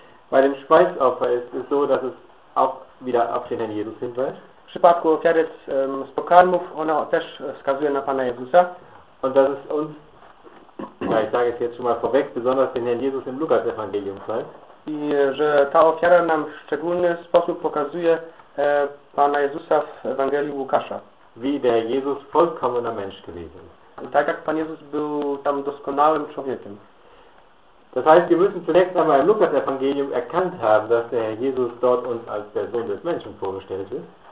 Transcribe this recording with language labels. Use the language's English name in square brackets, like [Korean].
[German] Bei dem Speisopfer ist es so, dass es auch wieder auf den Herrn Jesus hinweist. [Polish] W przypadku ofiary z pokarmów, ona też wskazuje na Pana Jezusa. [German] Und das ist uns, ja, ich sage es jetzt schon mal vorweg, besonders den Herrn Jesus im Lukas-Evangelium zeigt. [Polish] I że ta ofiara nam w szczególny sposób pokazuje Pana Jezusa w Ewangelii Łukasza. [German] Wie der Jesus vollkommener Mensch gewesen. [Polish] Tak jak Pan Jezus był tam doskonałym człowiekiem. [German] Das heißt, wir müssen zunächst einmal im Lukas-Evangelium erkannt haben, dass der Herr Jesus dort uns als der Sohn des Menschen vorgestellt ist.